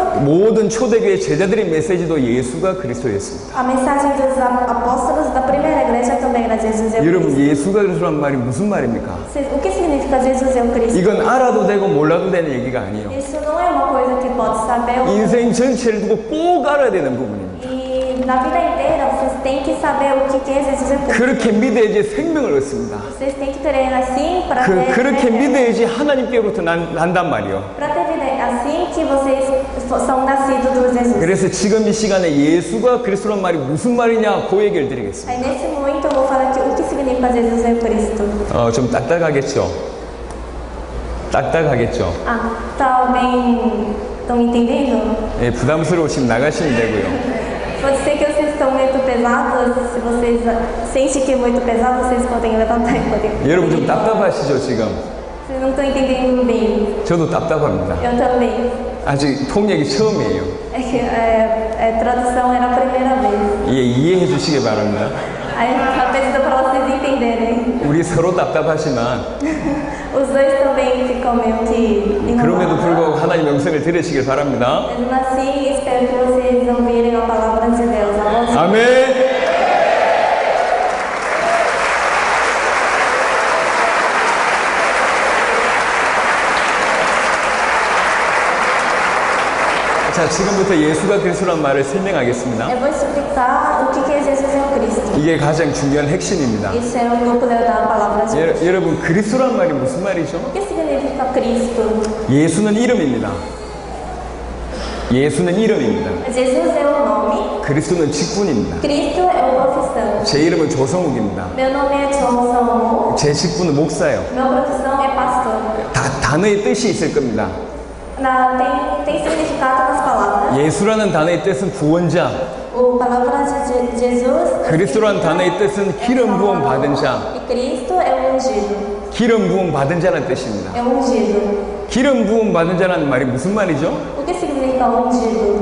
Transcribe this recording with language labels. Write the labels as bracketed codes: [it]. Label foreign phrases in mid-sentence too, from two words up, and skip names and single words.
[ko] 모든 초대교회 제자들의 메시지도 예수가 그리스도였습니다. [pt] A mensagem dos apóstolos da primeira igreja também era Jesus é o [ko] 여러분, [pt] Cristo. [ko] 예수가 그리스도란 말이 무슨 말입니까? [pt] O que significa Jesus é o Cristo? [ko] 이건 알아도 되고 몰라도 되는 얘기가 아니에요. [pt] Isso não é uma coisa que pode saber. [ko] 인생 전체를 두고 꼭 알아야 되는 부분입니다. [pt] E na vida inteira vocês têm que saber o que é Jesus é o Cristo. [ko] 그렇게 믿어야지 생명을 얻습니다. [pt] Vocês têm que ter assim para ter [ko] 그렇게 [pt] vida eterna. [ko] 믿어야지 하나님께로부터 난단 말이요. [pt] Para ter vida assim que vocês são nascidos do Jesus. [ko] 그래서 지금 이 시간에 예수가 그리스도란 말이 무슨 말이냐 그 얘기를 드리겠습니다. [pt] Aí nesse momento eu vou falar que o que significa Jesus é o Cristo. [ko] 좀 딱딱하겠죠? 딱딱하겠죠? [pt] Tá bem Estão me entendendo? [ko] 예, 부담스러우시면 나가시면 되고요. [pt] Pode ser que vocês estão muito pesados. Se vocês sentem que é muito pesado, vocês podem levantar e podem. [ko] 여러분 좀 답답하시죠 지금? [pt] Vocês não estão entendendo bem. [ko] 저도 답답합니다. [pt] Eu também. [ko] 아직 통역이 처음이에요. [pt] É que tradução era a primeira vez. [ko] 예, 이해해 주시기 바랍니다. [pt] Aí eu pedindo para vocês entenderem. [ko] 우리 서로 답답하지만 [pt] Os dois também ficam meio que [ko] 그럼에도 [pt] enrolados. [ko] 불구하고 하나님 명성을 들으시길 바랍니다. [pt] Mesmo assim, espero que vocês ouvirem a palavra de Deus. A voz de [ko] 아멘. 자, 지금부터 예수가 그리스도란 말을 설명하겠습니다. [pt] Eu vou explicar o que é Jesus é o Cristo. [ko] 이게 가장 중요한 핵심입니다. [pt] Isso é o núcleo da palavra de Deus. [ko] 여러분, 그리스도란 말이 무슨 말이죠? [pt] O que significa Cristo? [ko] 예수는 이름입니다. 예수는 이름입니다. [pt] Jesus é o nome, [ko] 그리스도는 직분입니다. [pt] Cristo é a profissão. [ko] 제 이름은 조성욱입니다. [pt] Meu nome é Johnson. [ko] 제 직분은 목사예요. [pt] Minha profissão é pastor. [ko] 단어의 뜻이 있을 겁니다. [pt] Tem significado nas palavras. [ko] 예수라는 단어의 뜻은 구원자, [pt] A palavra de Jesus. [ko] 그리스도라는 단어의 뜻은 기름 부음 받은 자, [pt] E Cristo é o ungido. [ko] 기름 부음 받은 자라는 뜻입니다. [pt] É o ungido. [ko] 기름 부음 받은 자라는 말이 무슨 말이죠? [pt] O que significa ungido?